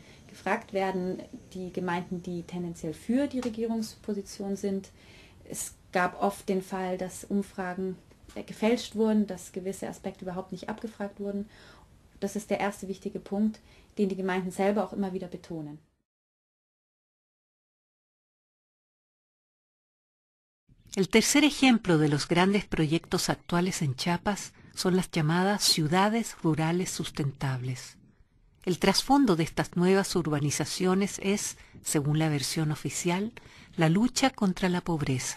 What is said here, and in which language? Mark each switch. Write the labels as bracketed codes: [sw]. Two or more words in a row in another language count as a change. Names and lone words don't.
[de] Gefragt werden die Gemeinden, die tendenziell für die Regierungsposition sind. Es gab oft den Fall, dass Umfragen gefälscht wurden, dass gewisse Aspekte überhaupt nicht abgefragt wurden. Das ist der erste wichtige Punkt, den die Gemeinden selber auch immer wieder betonen. [es] El tercer ejemplo de los grandes proyectos actuales en Chiapas son las llamadas ciudades rurales sustentables. El trasfondo de estas nuevas urbanizaciones es, según la versión oficial, la lucha contra la pobreza.